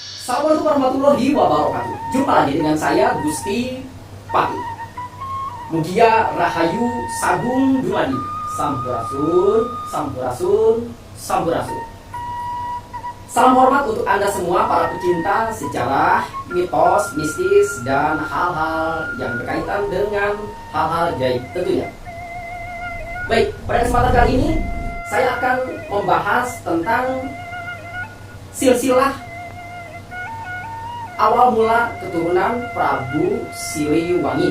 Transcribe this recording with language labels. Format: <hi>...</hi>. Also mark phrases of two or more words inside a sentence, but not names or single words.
<ar>السلام عليكم ورحمة الله وبركاته.</ar> <id>Jumpa lagi dengan saya Gusti Pati.</id> <su>Mugia Rahayu Sagung Dumadi. Sampurasun, sampurasun, sampurasun.</su> <id>Salam hormat untuk Anda semua para pecinta sejarah, mitos, mistis, dan hal-hal yang berkaitan dengan hal-hal gaib tentunya. Baik, pada kesempatan kali ini saya akan membahas tentang silsilah awal mula keturunan Prabu Siliwangi.</id>